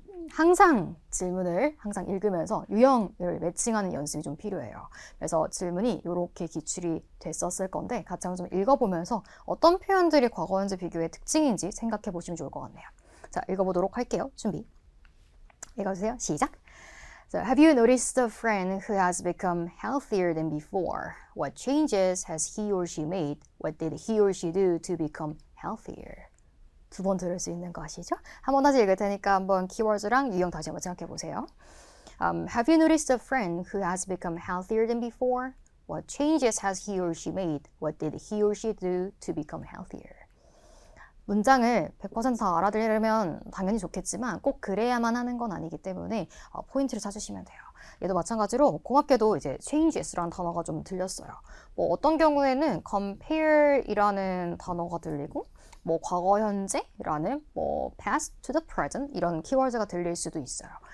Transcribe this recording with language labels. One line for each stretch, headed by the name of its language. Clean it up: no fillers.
Korean: 항상 질문을 항상 읽으면서 유형을 매칭하는 연습이 좀 필요해요. 그래서 질문이 이렇게 기출이 됐었을 건데 같이 한번 좀 읽어보면서 어떤 표현들이 과거 현재 비교의 특징인지 생각해 보시면 좋을 것 같네요. 자, 읽어보도록 할게요. 준비. 읽어주세요. 시작.
English: So, have you noticed a friend who has become healthier than before? What changes has he or she made? What did he or she do to become healthier?
Korean: 두 번 들을 수 있는 거 아시죠? 한번 다시 읽을 테니까 한번 키워드랑 유형 다시 한번 생각해 보세요.
English: Have you noticed a friend who has become healthier than before? What changes has he or she made? What did he or she do to become healthier?
Korean: 문장을 100% 다 알아들으려면 당연히 좋겠지만 꼭 그래야만 하는 건 아니기 때문에 포인트를 찾으시면 돼요. 얘도 마찬가지로 고맙게도 이제 changes라는 단어가 좀 들렸어요. 뭐 어떤 경우에는 compare이라는 단어가 들리고 뭐 과거 현재라는 뭐
English: past to the present
Korean: 이런 키워드가 들릴 수도 있어요.